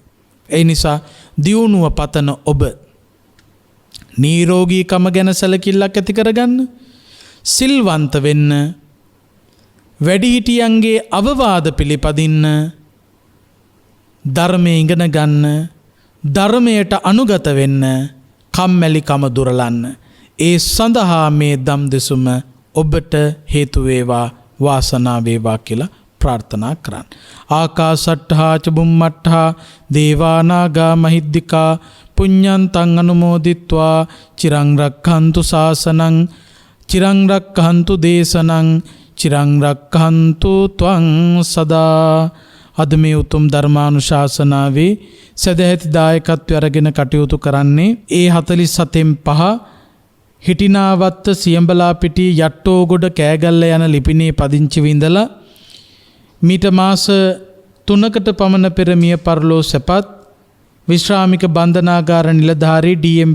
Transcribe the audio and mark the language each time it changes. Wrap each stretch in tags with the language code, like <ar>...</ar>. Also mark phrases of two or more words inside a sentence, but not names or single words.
<si>ඒ නිසා දියුණුව පතන ඔබ නිරෝගීකම ගැන සැලකිල්ලක් ඇති කරගන්න, සිල්වන්ත වෙන්න, වැඩිහිටියන්ගේ අවවාද පිළිපදින්න, ධර්මය ඉගෙන ගන්න, ධර්මයට අනුගත වෙන්න, කම්මැලිකම දුරලන්න. ඒ සඳහා මේ දම් දෙසුම ඔබට හේතු වේවා, වාසනාව වේවා කියලා ප්‍රාර්ථනා කරන්න.</si> <pi>ආකාසට්ඨා ච බුම්මට්ඨා දේවා නාග මහිද්దికා පුඤ්ඤන්තං අනුමෝදිත්වා චිරං රක්ඛන්තු ශාසනං චිරං රක්ඛන්තු දේශනං චිරං රක්ඛන්තු ත්වං සදා.</pi> <si>අද මේ උතුම් ධර්මානුශාසනාවේ සදැහැති දායකත්වය අරගෙන කටයුතු කරන්නේ ඒ 47න් 5 හිටිනාවත්ත සියඹලාපිටිය යට්ටෝගොඩ කෑගල්ල යන ලිපිනේ පදිංචි විඳලා මීට මාස 3කට පමණ පෙර මිය පරලෝ සැපත් විශ්‍රාමික බන්ධනාගාර නිලධාරී ඩී.එම්.</si>